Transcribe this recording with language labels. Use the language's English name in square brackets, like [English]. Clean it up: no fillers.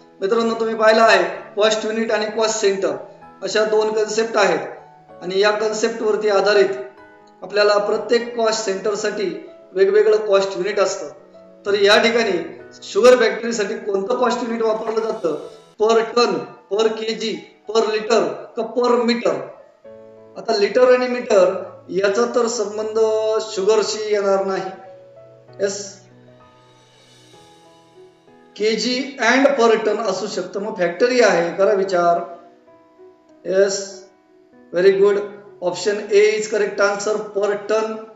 [Marathi] मित्रांनो तुम्ही पाहिलं आहे कॉस्ट युनिट आणि कॉस्ट सेंटर अशा दोन कन्सेप्ट आहेत आणि या कन्सेप्ट वरती आधारित आपल्याला प्रत्येक कॉस्ट सेंटर साठी वेगवेगळं कॉस्ट युनिट असतं. तर या ठिकाणी शुगर फॅक्टरीसाठी कोणतं कॉस्ट युनिट वापरलं जातं? [English] Per ton, per KG, per litre का per metre? [Marathi] आता लिटर आणि मीटर याचा तर संबंध शुगरशी येणार नाही. Yes, KG and per ton असू शकतं. मग फॅक्टरी आहे, करा विचार. [English] Yes, very good. Option A is correct answer, per ton.